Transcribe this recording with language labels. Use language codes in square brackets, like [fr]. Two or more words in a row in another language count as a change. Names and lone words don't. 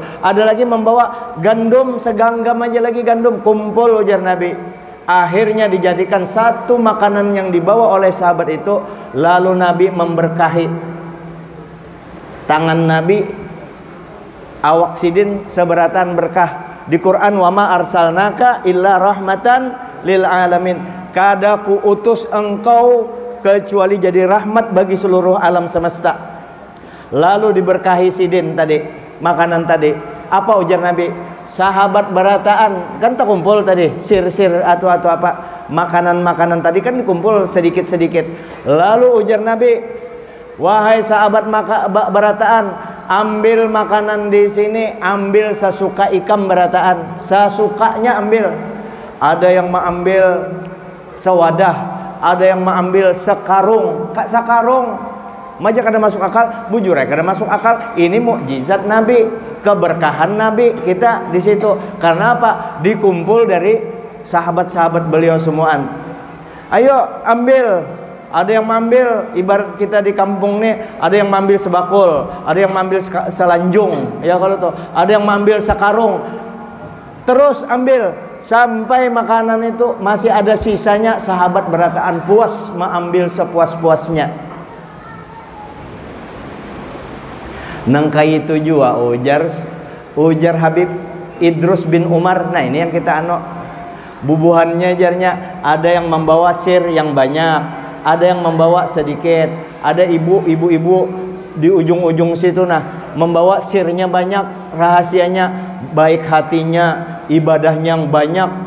[bjn] Ada lagi membawa gandum, seganggam aja lagi gandum, kumpul ujar Nabi. [id] Akhirnya dijadikan satu makanan yang dibawa oleh sahabat itu. [bjn] Lalu Nabi memberkahi tangan Nabi, awak Sidin seberatan berkah. [id] Di Quran, [ar] wa ma arsalnaka illa rahmatan lil alamin, [bjn] kada ku utus engkau kecuali jadi rahmat bagi seluruh alam semesta. Lalu diberkahi Sidin tadi, makanan tadi. Apa ujar Nabi? Sahabat berataan kan terkumpul tadi, sir-sir atau apa makanan-makanan tadi kan dikumpul sedikit-sedikit. Lalu ujar Nabi, wahai sahabat berataan, ambil makanan di sini, ambil sesuka ikam berataan, sesukanya ambil. [id] Ada yang mengambil sewadah, ada yang mengambil sekarung, sekarung. [bjn] Maja kada masuk akal, bujur kada masuk akal. [id] Ini mukjizat Nabi, keberkahan Nabi kita di situ. Karena apa? Dikumpul dari sahabat-sahabat beliau semuaan. Ayo ambil. Ada yang mengambil, ibarat kita di kampung nih, ada yang mengambil sebakul, ada yang mengambil selanjung, ya kalau tuh, ada yang mengambil sekarung. Terus ambil sampai makanan itu masih ada sisanya, sahabat berataan puas mengambil sepuas-puasnya. [bjn] Nangkai itu juga ujar Habib Idrus bin Umar. [id] Nah ini yang kita bubuhannya jarnya, ada yang membawa sir yang banyak, ada yang membawa sedikit, ada ibu-ibu di ujung-ujung situ nah membawa sirnya banyak, rahasianya, baik hatinya, ibadahnya yang banyak.